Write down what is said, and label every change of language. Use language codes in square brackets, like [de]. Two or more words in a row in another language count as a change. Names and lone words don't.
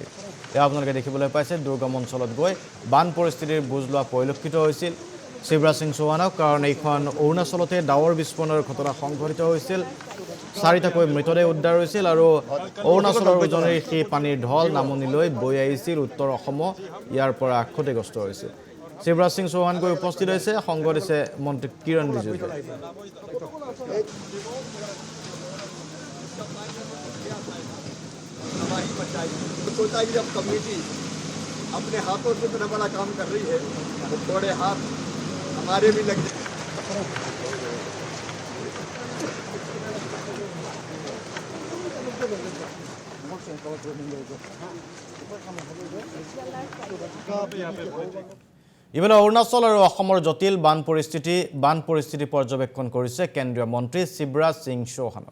[as] আপোনালোকে দেখিবলৈ পাইছে দুৰ্গম অঞ্চলত গৈ বান পৰিস্থিতিৰ বুজ লোৱা পৰিলক্ষিত হৈছিল শিৱৰাজ সিং চৌহানক, কাৰণ এইখন অৰুণাচলতে ডাৱৰ বিস্ফোৰণৰ ঘটনা সংঘটিত হৈছিল। 4টাকৈ মৃতদেহ উদ্ধাৰ হৈছিল আৰু অৰুণাচলৰ উজনিৰ সেই পানীৰ ঢল নামনিলৈ বৈ আহিছিল উত্তৰ অসম ইয়াৰ পৰা ক্ষতিগ্ৰস্ত হৈছিল। শিৱৰাজ সিং চৌহান গৈ উপস্থিত হৈছে, সংগ দিছে মন্ত্ৰী কিৰণ ৰিজিজুৱে। [hi] सोचा कि जब कमेटी अपने हाथों से इतना बड़ा काम कर रही है तो थोड़े हाथ हमारे भी लग जाए। [as] ইফালে অৰুণাচল আৰু অসমৰ জটিল বান পৰিস্থিতি পৰ্যবেক্ষণ কৰিছে কেন্দ্ৰীয় মন্ত্ৰী শিৱৰাজ সিং চৌহানক।